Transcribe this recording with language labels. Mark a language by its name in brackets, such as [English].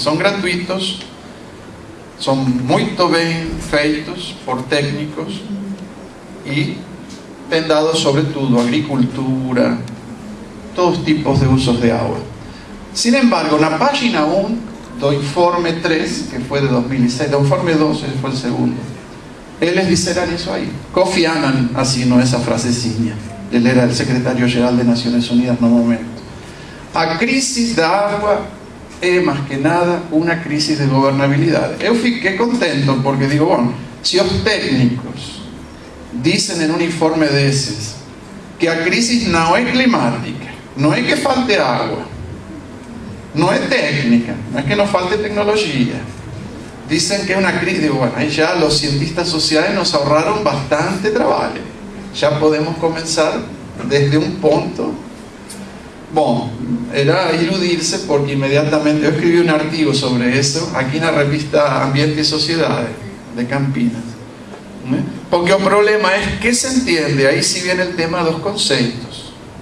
[Spanish] Son gratuitos, son muy bien [Portuguese] feitos [Spanish] por técnicos y [Portuguese] ten dados [Spanish] sobre todo agricultura, todos tipos de usos de agua. Sin embargo, en la página 1 [Portuguese] do informe 3, [Spanish] que fue de 2006, [Portuguese] do informe 2, [Spanish] ese fue el segundo, [Portuguese] eles disseram isso aí. Kofi Annan assinou essa frasezinha. Ele era [Spanish] el secretario-geral de Naciones Unidas [Portuguese] no momento. A crisis da água é, [Spanish] más que nada, [Portuguese] uma crisis de governabilidade. Eu fiquei contento porque digo, [Spanish] bueno, [Portuguese] se os técnicos [Spanish] dicen en un informe [Portuguese] desses que a crisis não é climática, não é que falte água, não é técnica, não é que não falte tecnologia, [Spanish] dicen que es una crisis, digo, bueno, ahí ya los cientistas sociales nos ahorraron bastante trabajo. Ya podemos comenzar desde un punto. Bueno, era iludirse porque inmediatamente yo escribí un artículo sobre eso aquí en la revista Ambiente y Sociedades de Campinas. Porque el problema es que se entiende, ahí sí viene el tema de los conceptos.